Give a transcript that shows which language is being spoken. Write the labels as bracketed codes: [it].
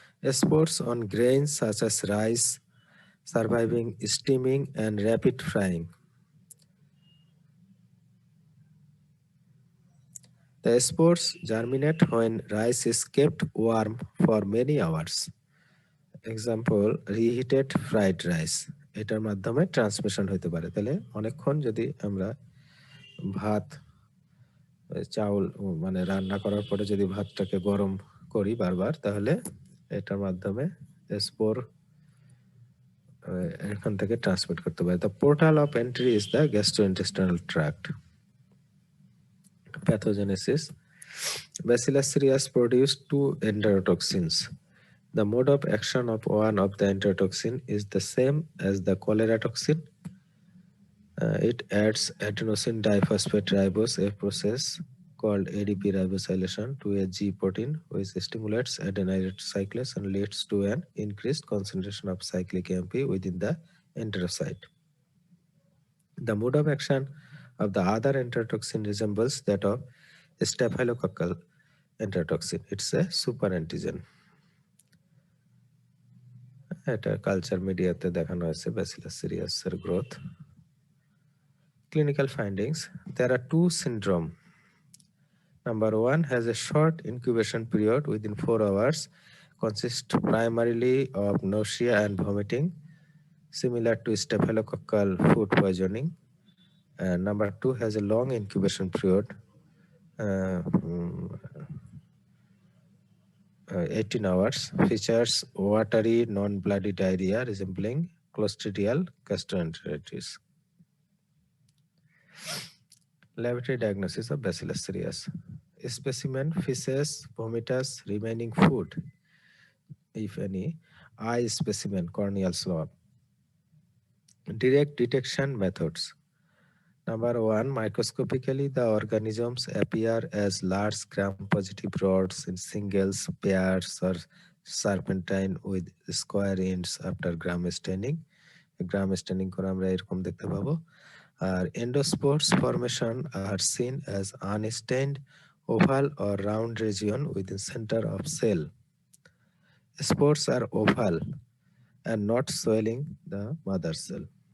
[en] Spores on grains such as rice, surviving steaming and rapid frying. The spores germinate when rice is kept warm for many hours. Example, reheated fried rice. [bn] এটার মাধ্যমে transmission হতে পারে। তাহলে অনেকক্ষণ যদি আমরা ভাত চাউল মানে রান্না করার পরে যদি ভাতটাকে গরম করি বারবার, তাহলে এটার মাধ্যমে স্পোর এখান থেকে ট্রান্সমিট করতে পারে। [en] The portal of entry is the gastrointestinal tract. Pathogenesis. Bacillus cereus produce 2 enterotoxins. The mode of action of one of the enterotoxin is the same as the cholera toxin. It adds adenosine diphosphate ribose, a process called ADP ribosylation, to a G protein, which stimulates adenylate cyclase and leads to an increased concentration of cyclic AMP within the enterocyte. The mode of action of the other enterotoxin resembles that of staphylococcal enterotoxin. It's a super antigen. [bn] এটা culture মিডিয়াতে দেখানো হয়েছে bacillus সিরিয়াসের growth. [en] Clinical findings. There are two syndrome. Number one has a short incubation period within 4 hours, consists primarily of nausea and vomiting, similar to staphylococcal food poisoning. And number two has a long incubation period, uh, mm, 18 hours, features watery, non-bloody diarrhea resembling clostridial gastroenteritis. Laboratory diagnosis of Bacillus cereus. Specimen feces, vomitus, remaining food, if any, eye specimen, corneal swab. Direct detection methods. Number one, microscopically, the organisms appear as large gram-positive rods in singles, pairs, or serpentine with square ends after gram staining. [bn] Gram staining করে আমরা এরকম দেখতে পাবো। [en] আর endospores formation are seen as unstained oval or round region within center of cell. Spores are oval and not swelling the mother cell.